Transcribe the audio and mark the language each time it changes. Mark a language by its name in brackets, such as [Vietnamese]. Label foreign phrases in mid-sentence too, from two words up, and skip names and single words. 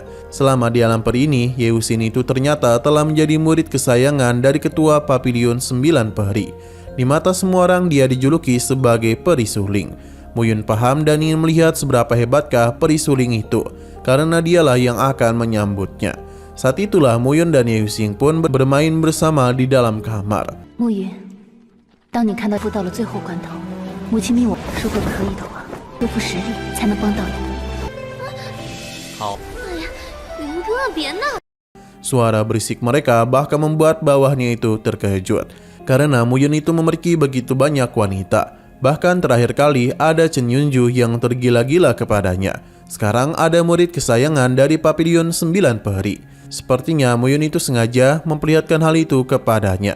[Indonesian] Selama di alam peri ini, Yehusin itu ternyata telah menjadi murid kesayangan dari ketua Papilion 9 Peri. Di mata semua orang dia dijuluki sebagai peri suling. Muyun paham dan ingin melihat seberapa hebatkah peri suling itu, karena dialah yang akan menyambutnya. Saat itulah Muyun dan Yehusin pun bermain bersama di dalam kamar. [Chinese] 暮云，当你看到到了最后关头，母亲命我，如果可以的话，恢复实力才能帮到你。好，云哥，别闹！ [Indonesian] Suara berisik mereka bahkan membuat bawahnya itu terkejut, karena Muyun itu memiliki begitu banyak wanita. Bahkan terakhir kali ada Chen Yunju yang tergila-gila kepadanya. Sekarang ada murid kesayangan dari Papilion 9 Peri. Sepertinya Muyun itu sengaja memperlihatkan hal itu kepadanya.